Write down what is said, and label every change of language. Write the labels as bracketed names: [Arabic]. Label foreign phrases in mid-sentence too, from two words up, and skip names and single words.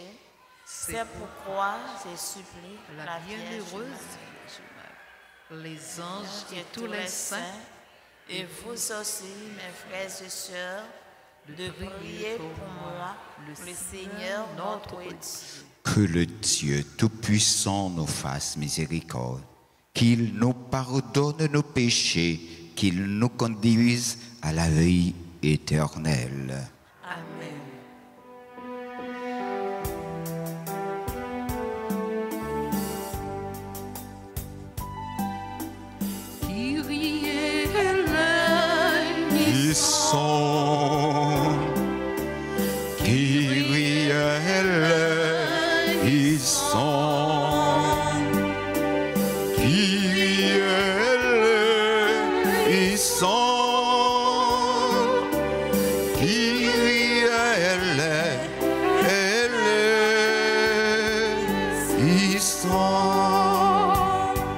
[French] C'est pourquoi je supplie la bienheureuse, les anges et tous les saints, et vous aussi, mes frères et sœurs, de prier pour moi, le Seigneur notre Dieu. que le Dieu Tout-Puissant nous fasse miséricorde, qu'il nous pardonne nos péchés, qu'il nous conduise à la vie éternelle. Amen. Kyrie [Greek] Eleison, Kyrie eleison, Kyrie eleison, Kyrie eleison.